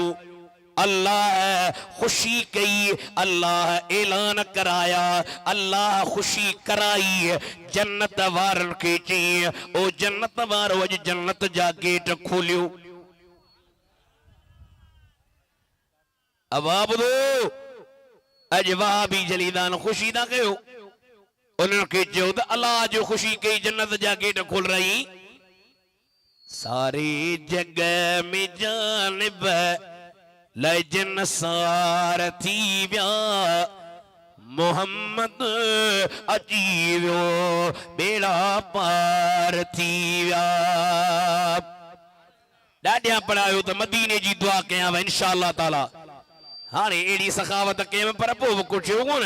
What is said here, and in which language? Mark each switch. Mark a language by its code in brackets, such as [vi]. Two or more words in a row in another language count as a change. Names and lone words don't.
[sd] अल्लाह खुशी कई अल्लाह ऐलान कराया अल्लाह खुशी कराई जन्नत वारन के चई ओ जन्नत वारो अज जन्नत जा गेट खोलियो। अब ॿुधो अज वहाबी जलीदान खुशी ना कयो उन्हनि खे चयो त अल्लाह जो खुशी कई जन्नत जा गेट खोल रही। सारे जग में जानिब लजन सार थी व्या मोहम्मद अची वियो बेड़ा पार थी व्या। ॾाढिया पढ़ायो त मदीने जी दुआ कयां इंशाअल्लाह ताला हाणे एड़ी सखावत कयम पर पोइ कुछ कोन।